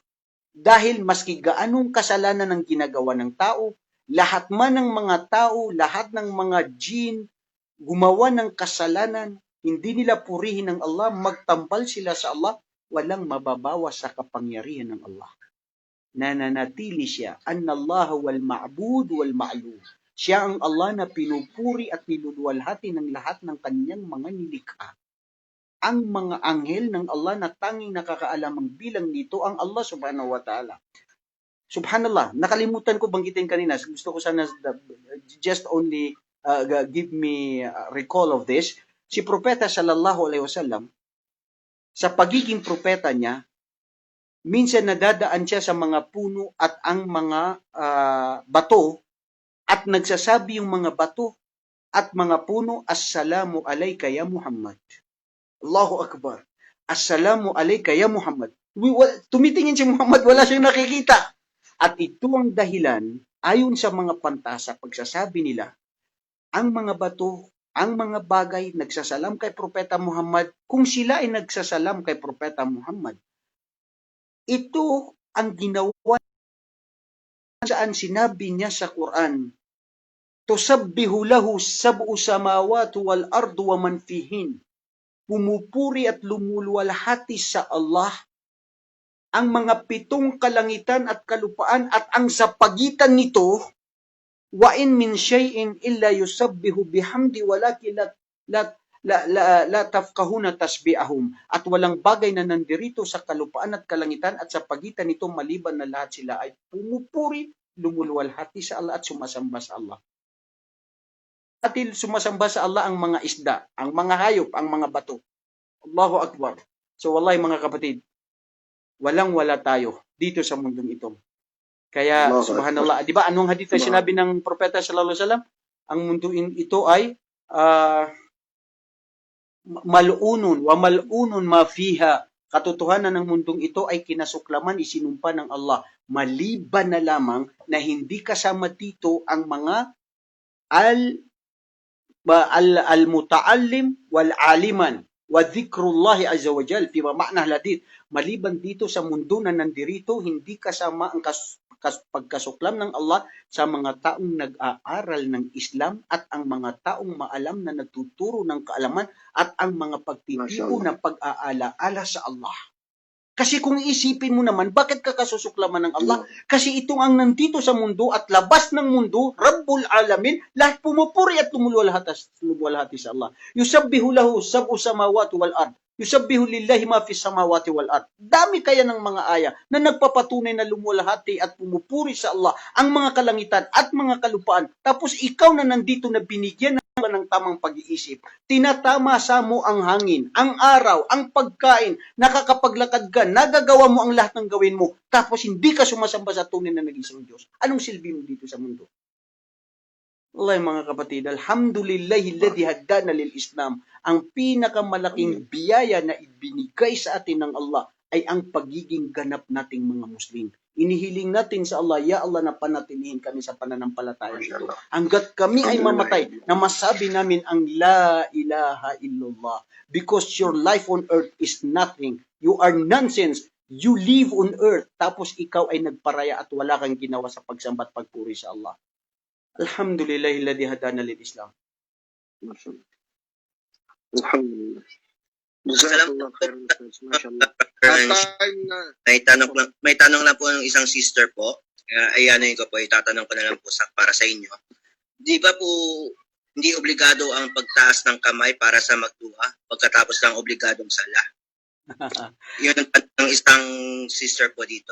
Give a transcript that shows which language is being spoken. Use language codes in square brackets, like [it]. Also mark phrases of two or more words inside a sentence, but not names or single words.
[tl] Dahil maski gaanong kasalanan ang ginagawa ng tao, lahat man ng mga tao, lahat ng mga jin, gumawa ng kasalanan, hindi nila purihin ng Allah, magtampal sila sa Allah, walang mababawas sa kapangyarihan ng Allah. Nananatili siya, [ar] أن الله والمعبود والمعلوم. [tl] Siya ang Allah na pinupuri at niluluwalhati ng lahat ng kanyang mga nilikha. Ang mga anghel ng Allah na tanging nakakaalam ang bilang nito ang Allah [ar] سبحانه وتعالى. [tl] Subhanallah, nakalimutan ko banggitin kanina. Gusto ko sana [en] just only give me recall of this. [tl] Si Propeta [ar] صلى الله عليه وسلم, [tl] sa pagiging propeta niya, minsan nadadaan siya sa mga puno at ang mga bato at nagsasabi yung mga bato at mga puno, [ar] السلام عليك يا محمد. الله أكبر. السلام عليك يا محمد. [tl] Tumitingin si Muhammad, wala siyang nakikita. At ito ang dahilan, ayon sa mga pantasa, pagsasabi nila, ang mga bato, ang mga bagay nagsasalam kay Propeta Muhammad, kung sila ay nagsasalam kay Propeta Muhammad. Ito ang ginawa saan sinabi niya sa Quran, [ar] تسبح له السبع السماوات والأرض ومن فيهن. [tl] Pumupuri at lumuluwalhati sa Allah ang mga 7 kalangitan at kalupaan at ang sa pagitan nito, [ar] وإن من شيء إلا يسبح بحمده ولكن لا تفقهون تسبيحهم. [tl] At walang bagay na nandirito sa kalupaan at kalangitan at sa pagitan nito maliban na lahat sila ay pumupuri, lumuluwalhati sa Allah at sumasamba sa Allah. At sumasamba sa Allah ang mga isda, ang mga hayop, ang mga bato. [ar] الله أكبر. [tl] So wallahi mga kapatid, walang-wala tayo dito sa mundong ito. Kaya, subhanallah, di ba, anong hadith na sinabi ng Propeta [ar] صلى الله عليه وسلم? [tl] Ang mundo ito ay [ar] ملعونة وملعون ما فيها. [tl] Katotohanan ng mundong ito ay kinasuklaman, isinumpa ng Allah. Maliban na lamang na hindi kasama dito ang mga [ar] المتعلم والعالم وذكر الله عز وجل في معنى الحديث. [tl] Maliban dito sa mundo na nandirito, hindi kasama ang pagkasuklam ng Allah sa mga taong nag-aaral ng Islam at ang mga taong maalam na nagtuturo ng kaalaman at ang mga pagtitibo ng pag-aalaala sa Allah. Kasi kung isipin mo naman, bakit ka kasusuklaman ng Allah? Kasi itong ang nandito sa mundo at labas ng mundo, [ar] رب العالمين, [tl] lahat pumupuri at lumuluwalhati sa Allah. [ar] يسبح له السبع السماوات والأرض يسبح لله ما في السماوات والأرض. [tl] Dami kaya ng mga aya na nagpapatunay na lumuluwalhati at pumupuri sa Allah ang mga kalangitan at mga kalupaan. Tapos ikaw na nandito na binigyan ng tamang pag-iisip, tinatama sa mo ang hangin, ang araw, ang pagkain, nakakapaglakad ka, nagagawa mo ang lahat ng gawin mo, tapos hindi ka sumasamba sa tunay na nag-isang Diyos. Anong silbi mo dito sa mundo? Wallahi mga kapatid, [ar] الحمد لله الذي هدانا للإسلام. [tl] Ang pinakamalaking biyaya na ibinigay sa atin ng Allah ay ang pagiging ganap nating mga Muslim. Inihiling natin sa Allah, [ar] يا الله, [tl] na panatilihin kami sa pananampalataya nito. Hanggat kami ay mamatay, na masabi namin ang [ar] لا إله إلا الله. [en] Because your life on earth is nothing. You are nonsense. You live on earth. [tl] Tapos ikaw ay nagparaya at wala kang ginawa sa pagsambat pagpuri sa Allah. [ar] الحمد لله الذي هدانا للإسلام. الحمد لله جزاك الله خيرا ما شاء الله. [tl] May tanong lang po ng isang sister po. Ayanin ko po, itatanong ko na lang po para sa inyo. Di ba po hindi obligado ang pagtaas ng kamay para sa magdua pagkatapos ng obligadong sala? Yun ang isang sister po dito.